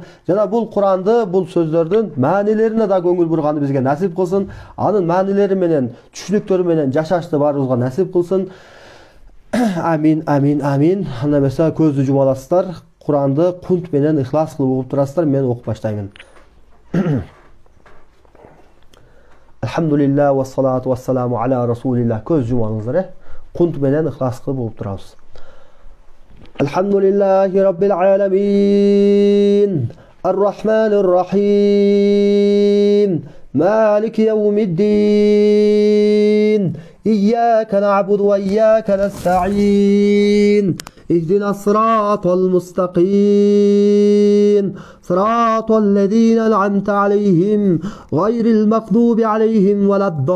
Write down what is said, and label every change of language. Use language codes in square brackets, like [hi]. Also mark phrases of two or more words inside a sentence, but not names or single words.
[ky] Жана бул Куранды, бул сөздөрдүн маанилерине да көңүл бурганды бизге насип кылсын. Анын маанилери менен, түшүнүктөрү менен жашашты баарыбызга насип кылсын. Амин. Анда эмесе көздү жумаласыздар. Куранды кунт менен ихлас кылып окуп турасыздар. Мен окуп баштаймын. [ar] الحمد لله والصلاة والسلام على رسول الله. [ky] Көз жумалыңыздар, кунт менен ихлас кылып окуп турабыз. [ar] الحمد لله رب العالمين. الرحمن الرحيم. مالك يوم الدين. إياك نعبد وإياك نستعين اهدنا الصراط المستقيم صراط الذين أنعمت عليهم غير المغضوب عليهم ولا